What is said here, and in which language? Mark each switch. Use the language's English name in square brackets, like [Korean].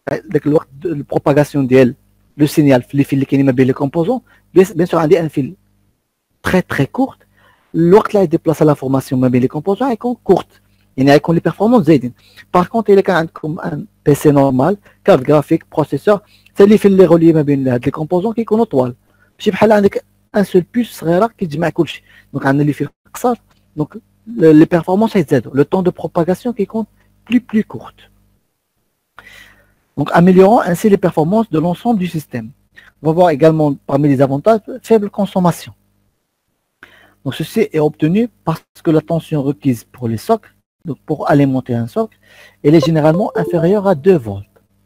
[French] Donc, la propagation le signal, les fils qui sont les composants, bien sûr, on a un fil très très court. L'autre là, il déplace l'information, mais les composants, ils sont courtes. Il y a les performances زايدين. Par contre, il y a un PC normal, carte graphique, processeur, c'est les fils reliés [Arabic] ما بين [French] les composants qui [Arabic] يكونوا طوال. ماشي بحال عندك [French] un seul puce [Arabic] صغيره كيتجمع كلشي. [French] Donc [Arabic] عندنا [French] les fils قصار. Donc les performances [Arabic] يتزادوا. [French] Le temps de propagation qui compte plus courte. Donc améliorant ainsi les performances de l'ensemble du système. On va voir également parmi les avantages faible consommation. Donc ceci est obtenu parce que la tension requise pour les socs, donc pour alimenter un socle, elle est généralement inférieure à 2 volts.